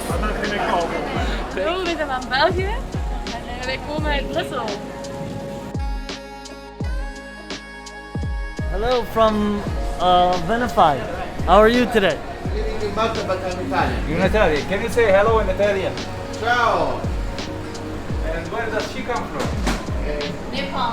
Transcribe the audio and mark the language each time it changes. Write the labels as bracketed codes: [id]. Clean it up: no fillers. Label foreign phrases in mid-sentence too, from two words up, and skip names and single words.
[nl] Hallo, we zijn van België en wij komen uit Brussel. [en] Hello from Venify. How are you today? In Italian. Can you say hello in Italian? Ciao! And where does she come from? Nepal.